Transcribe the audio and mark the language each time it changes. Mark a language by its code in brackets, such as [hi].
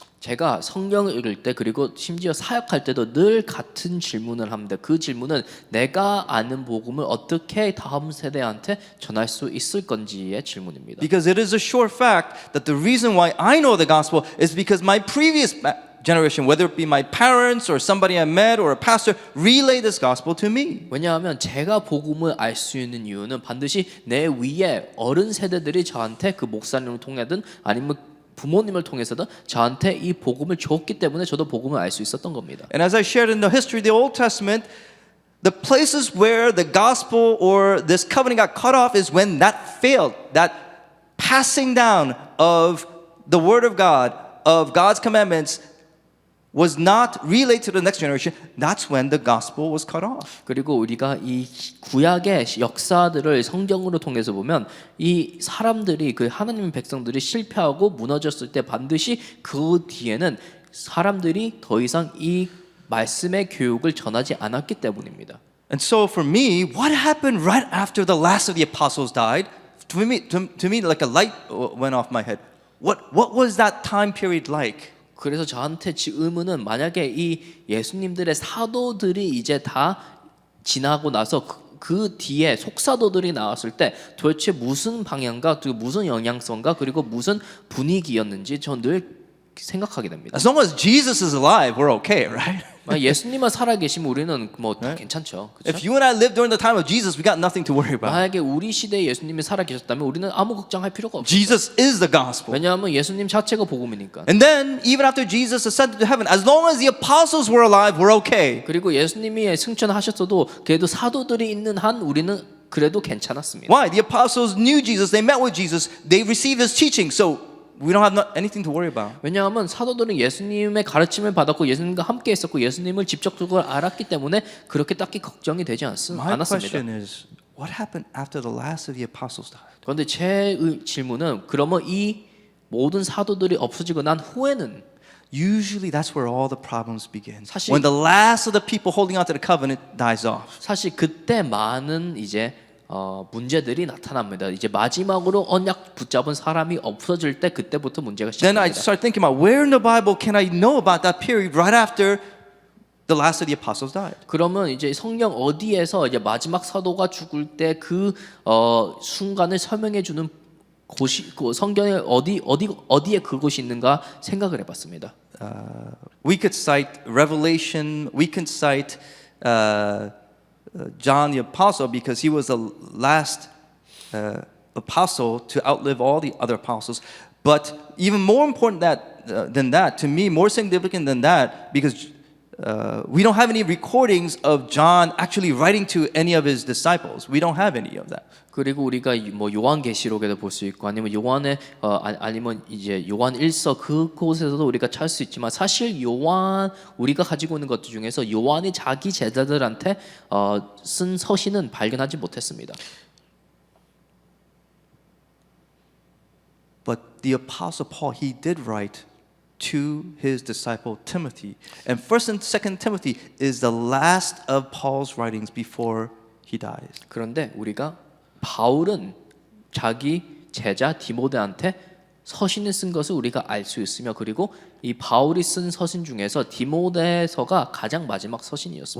[ko] 제가 성경을 읽을 때 그리고 심지어 사역할 때도 늘 같은 질문을 합니다. 그 질문은 내가 아는 복음을 어떻게 다음 세대한테 전할 수 있을 건지의 질문입니다. [en] Because it is a sure fact that the reason why I know the gospel is because my previous generation, whether it be my parents or somebody I met or a pastor, relayed this gospel to me. [ko] 왜냐하면 제가 복음을 알 수 있는 이유는 반드시 내 위에 어른 세대들이 저한테 그 목사님을 통하든 아니면 부모님을 통해서든 저한테 이 복음을 줬기 때문에 저도 복음을 알 수 있었던 겁니다. [en] And as I shared in the history of the Old Testament, the places where the gospel or this covenant got cut off is when that failed, that passing down of the word of God, of God's commandments, was not relayed to the next generation. That's when the gospel was cut off. [ko] 그리고 우리가 이 구약의 역사들을 성경으로 통해서 보면 이 사람들이 그 하나님의 백성들이 실패하고 무너졌을 때 반드시 그 뒤에는 사람들이 더 이상 이 말씀의 교육을 전하지 않았기 때문입니다. [en] And so for me, what happened right after the last of the apostles died? To me like a light went off my head. What was that time period like? [ko] 그래서 저한테 의문은 만약에 이 예수님들의 사도들이 이제 다 지나고 나서 그 뒤에 속사도들이 나왔을 때 도대체 무슨 방향과 그리고 무슨 영향성과 그리고 무슨 분위기였는지 전 늘 생각하게 됩니다. [en] As long as Jesus is alive, we're okay, right? [ko] 예수님만 살아계시면 우리는 뭐 다 괜찮죠. [en] If [ko] 그렇죠? [en] you and I lived during the time of Jesus, we got nothing to worry about. [ko] 만약에 우리 시대에 예수님이 살아계셨다면 우리는 아무 걱정할 필요가 없어요. [en] Jesus is the gospel. [ko] 왜냐하면 예수님 자체가 복음이니까. [en] And then, even after Jesus ascended to heaven, as long as the apostles were alive, we're okay. [ko] 그리고 예수님이 승천하셨어도 그래도 사도들이 있는 한 우리는 그래도 괜찮았습니다. [en] Why? The apostles knew Jesus, they met with Jesus, they received his teaching, so we don't have anything to worry about. [ko] 왜냐하면 사도들은 예수님의 가르침을 받았고 예수님과 함께 있었고 예수님을 직접적으로 알았기 때문에 그렇게 딱히 걱정이 되지 [en] My [ko] 않았습니다. [en] question is, what happened after the last of the apostles died? [ko] 그런데 제 질문은 그러면 이 모든 사도들이 없어지고 난 후에는 [en] Usually that's where all the problems begin. [ko] 사실- [en] When the last of the people holding on to the covenant dies off. [ko] 사실 그때 많은 이제 문제들이 나타납니다. 이제 마지막으로 언약 붙잡은 사람이 없어질 때 그때부터 문제가 [en] Then I [ko] 시작됩니다. [en] start thinking about where in the Bible can I know about that period right after the last of the apostles died? [ko] 그러면 이제 성경 어디에서 이제 마지막 사도가 죽을 때 그 순간을 설명해 주는 곳이 그 성경에 어디에 그곳이 있는가 생각을 해봤습니다. [en] We could cite Revelation. We can cite John the Apostle because he was the last apostle to outlive all the other apostles. But even more important than that, to me, more significant than that, because we don't have any recordings of John actually writing to any of his disciples. We don't have any of that. [ko] 그리고 우리가 뭐 요한계시록에도 볼 수 있고 아니면 요한의 아니면 이제 요한 1서 그곳에서도 우리가 찾을 수 있지만 사실 요한 우리가 가지고 있는 것들 중에서 요한이 자기 제자들한테 쓴 서신은 발견하지 못했습니다. [en] But the apostle Paul, he did write to his disciple Timothy. And 1st and 2nd Timothy is the last of Paul's writings before he dies. [ko] 그런데 우리가 바울은 자기 제자 디모데한테 서신을 쓴 것을 우리가 알 수 있으며 그리고 이 바울이 쓴 서신 중에서 디모데서가 가장 마지막 서신이었습니다.